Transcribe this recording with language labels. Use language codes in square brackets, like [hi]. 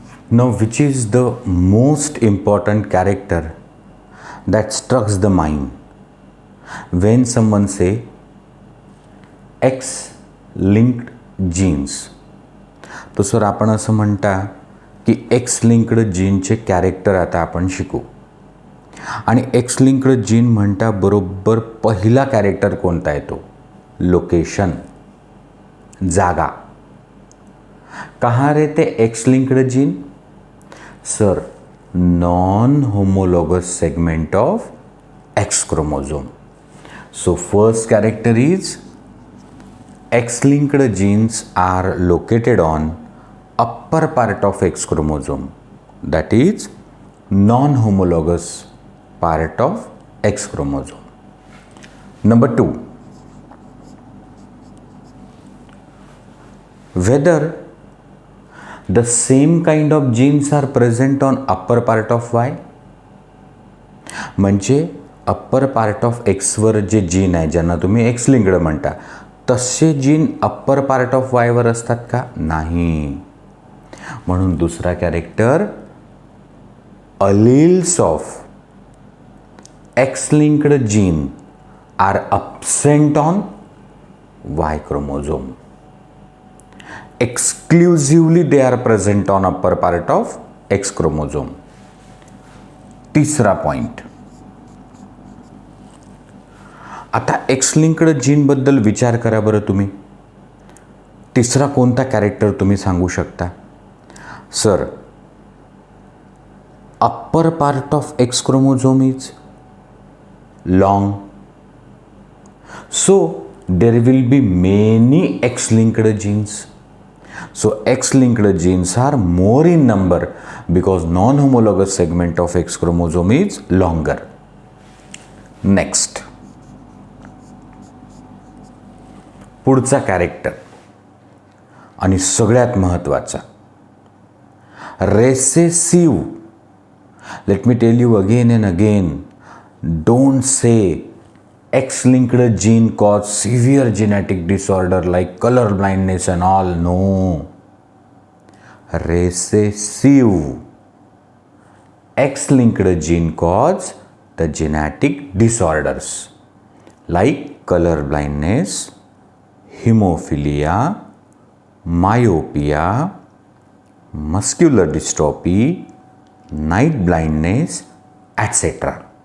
[en] Now, which is the most important character that strikes the mind when someone say X linked genes? [mr] तो sir आपण असं म्हणता की x linked जीनचे character आता आपण शिकू, आणि एक्स लिंक्ड जीन म्हणता बरोबर पहिला कॅरेक्टर कोणता येतो? लोकेशन, जागा. [hi] कहाँ रहते [en] X linked gene? Sir, non homologous segment of X chromosome. So first character is X-linked genes are located on upper part of X chromosome, that is non-homologous part of X chromosome. Number 2, whether the same kind of genes are present on upper part of Y. [mr] म्हणजे upper part of Xavier जे gene आहे, ज्यांना तुम्ही x linked म्हणता, तसे gene upper part of वायवर असतात का? नाही. म्हणून दुसरा [en] Character, alleles of X linked gene are absent on Y chromosome. Exclusively they are present on upper part of X chromosome. [mr] तिसरा पॉइंट, आता एक्स लिंक्ड जीन बद्दल विचार करा बरं तुम्ही. तिसरा कोणता कॅरेक्टर तुम्ही सांगू शकता? [en] Sir, upper part of X chromosome is long, so there will be many X linked genes. So X-linked genes are more in number because non-homologous segment of X chromosome is longer. [mr] Next, पुढचा character आणि सगळ्यात महत्त्वाचा, recessive. [en] Let me tell you again and again, don't say X-linked gene cause severe genetic disorder like color blindness and all. No. Recessive X-linked gene cause the genetic disorders like color blindness, hemophilia, myopia, muscular dystrophy, night blindness, etc.